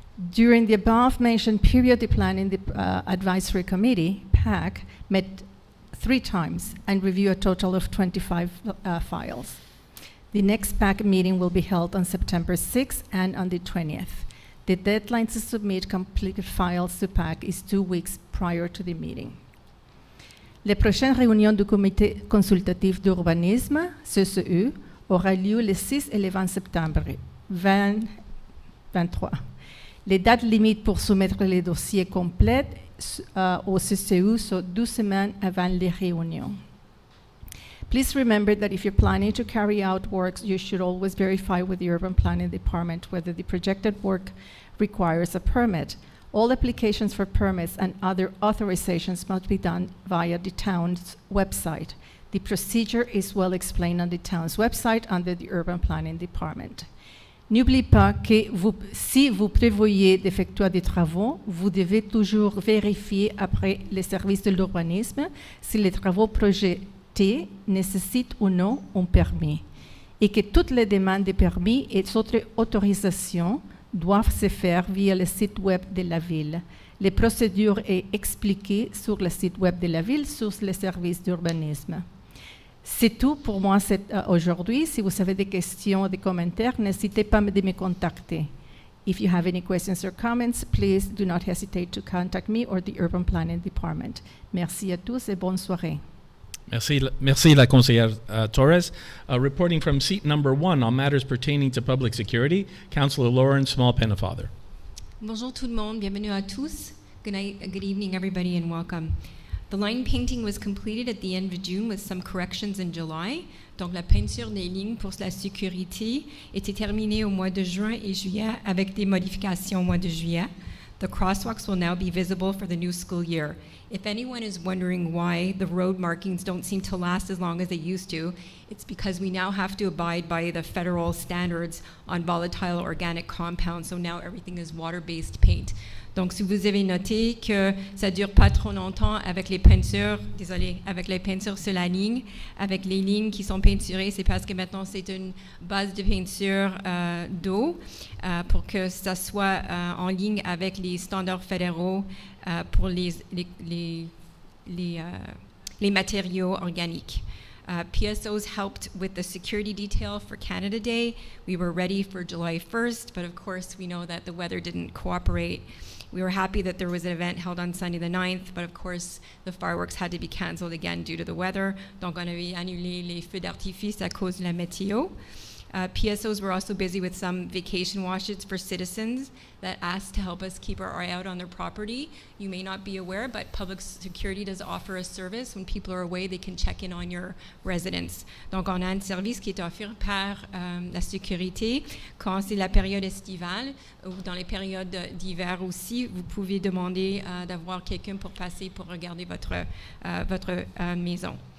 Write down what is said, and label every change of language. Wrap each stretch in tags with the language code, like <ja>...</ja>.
<en>During the above-mentioned period, the Planning Advisory Committee, PAC, met 3 times and reviewed a total of 25 files. The next PAC meeting will be held on September 6th and on the 20th. The deadline to submit completed files to PAC is 2 weeks prior to the meeting.</en> <fr>La prochaine réunion du Comité consultatif d'urbanisme, CCU, aura lieu le 6 et le 20 septembre 2023. Les dates limites pour soumettre les dossiers complets au CCU sont 12 semaines avant les réunions.</fr> <en>Please remember that if you're planning to carry out works, you should always verify with the Urban Planning Department whether the projected work requires a permit. All applications for permits and other authorizations must be done via the town's website. The procedure is well explained on the town's website under the Urban Planning Department.</en> <fr>N'oubliez pas que si vous prévoyez d'effectuer des travaux, vous devez toujours vérifier après les services de l'urbanisme si les travaux projetés nécessitent ou non un permis et que toutes les demandes de permis et autres autorisations doivent se faire via le site web de la ville. Les procédures sont expliquées sur le site web de la ville sur les services d'urbanisme. C'est tout pour moi aujourd'hui. Si vous avez des questions ou des commentaires, n'hésitez pas de me contacter.</fr> <en>If you have any questions or comments, please do not hesitate to contact me or the Urban Planning Department.</en> <fr>Merci à tous et bonne soirée. Merci la conseillère Torres.</fr> <en>Reporting from seat number 1 on matters pertaining to public security, Councillor Lauren Small-Pennefather.</en> <fr>Bonjour tout le monde, bienvenue à tous.</fr> <en>Good night, good evening everybody and welcome. The line painting was completed at the end of June with some corrections in July.</en> <fr>Donc la peinture des lignes pour la sécurité était terminée au mois de juin et juillet avec des modifications au mois de juillet.</fr> <en>The crosswalks will now be visible for the new school year. If anyone is wondering why the road markings don't seem to last as long as they used to, it's because we now have to abide by the federal standards on volatile organic compounds, so now everything is water-based paint.</en> <fr>Donc, si vous avez noté que ça dure pas trop longtemps avec les peintures, avec les peintures sur la ligne, avec les lignes qui sont peinturées, c'est parce que maintenant c'est une base de peinture d'eau pour que ça soit en ligne avec les standards fédéraux pour les matériaux organiques.</fr> <en>PSOs helped with the security detail for Canada Day. We were ready for July 1st, but of course we know that the weather didn't cooperate. We were happy that there was an event held on Sunday the 9th, but of course the fireworks had to be canceled again due to the weather.</en> <fr>Donc on avait annulé les feux d'artifice à cause de la météo.</fr> <en>PSOs were also busy with some vacation washes for citizens that asked to help us keep our eye out on their property. You may not be aware, but public security does offer a service. When people are away, they can check in on your residence.</en> <fr>Donc, on a un service qui est offert par la sécurité. Quand c'est la période estivale ou dans les périodes d'hiver aussi, vous pouvez demander d'avoir quelqu'un pour passer pour regarder votre maison.</fr>